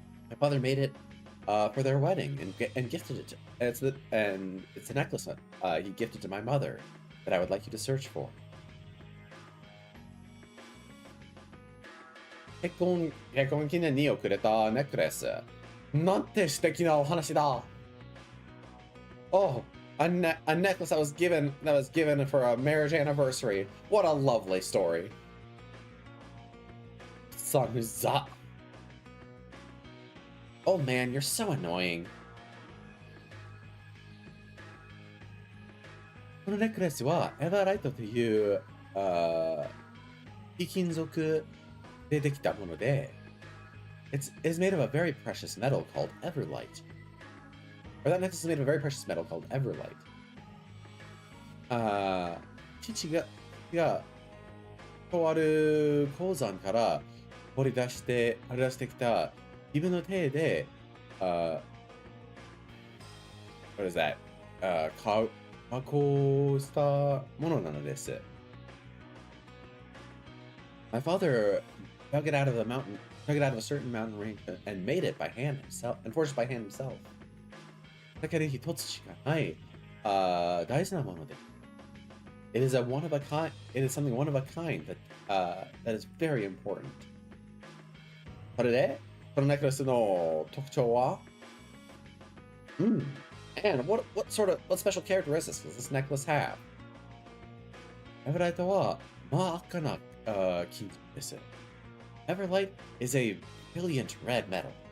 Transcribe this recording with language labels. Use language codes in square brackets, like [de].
[en] My father made it for their wedding and gifted it. It's a necklace he gifted to my mother that I would like you to search for. [ja] 結婚記念にくれたネックレス。なんて素敵なお話だ。 [en] Oh, a necklace that was given for a marriage anniversary. What a lovely story. Son, who's that? Oh man, you're so annoying. [ja] このネックレスはエバーライトという非金属でできたもので、 [en] it's made of a very precious metal called Everlight. Or that necklace is made of a very precious metal called Everlight. [ja] 父がとある鉱山から掘り出してきた自分の手で、 [en] what is that? [ja] 加工したものなのです。 [en] My father dug it out of a certain mountain range and made it by hand himself, and forged by hand himself. [ja] だけど一つしかない大事なもので。 [en] It is something one of a kind that is very important. [ja] それで、このネックレスの特徴は? [en] And what special characteristics does this necklace have? [ja] Everlight は真っ赤な金属です。 [en] Everlight is a brilliant red metal.